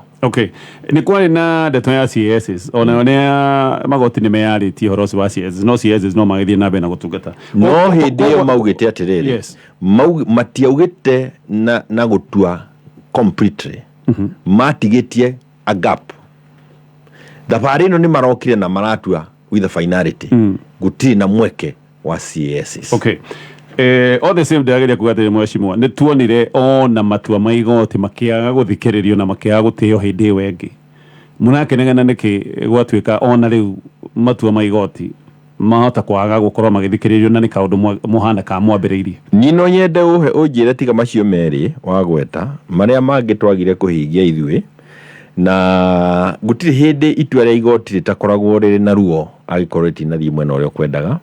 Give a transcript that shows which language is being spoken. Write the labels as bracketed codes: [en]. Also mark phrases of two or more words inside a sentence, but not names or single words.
[ki] Nĩ kwarĩ na ndeto ya CS ona nĩ magoti nĩ meyarĩtie ũhoro ũcio wa CS no CS no magĩthiĩ na mbere na gũtungata. No hĩndĩ ĩyo maugĩte atĩrĩrĩ matiaugĩte na gũtua completely matigĩtie [en] a gap. [ki] Thabarĩ ĩno nĩ marokire na maratua [en] with the finality [ki] gũtirĩ na mweke wa CSs. [en] All the same [ki] ndagĩrĩria kuga atĩ mheshimiwa nĩ tuonire ona matua ma igoti makĩaga gũthikĩrĩrio na makĩaga gũtĩo hĩndĩ ĩyo ĩngĩ. Mũrakenegana nĩkĩ gwatuĩka ona rĩu matua ma igoti mahota kwaga gũkorwo magĩthikĩrĩrio na nĩ kaũndũ mũhana ka mwambĩrĩirie. Niĩ no nyende ũnjĩre tiga macio merĩ wagweta marĩa mangĩ twagire kũhingia ithuĩ na gũtirĩ hĩndĩ itua rĩa igoti rĩtakoragwo rĩrĩ na ruo agĩkorwo rĩtinathiĩ mwena ũrĩa ũkwendaga.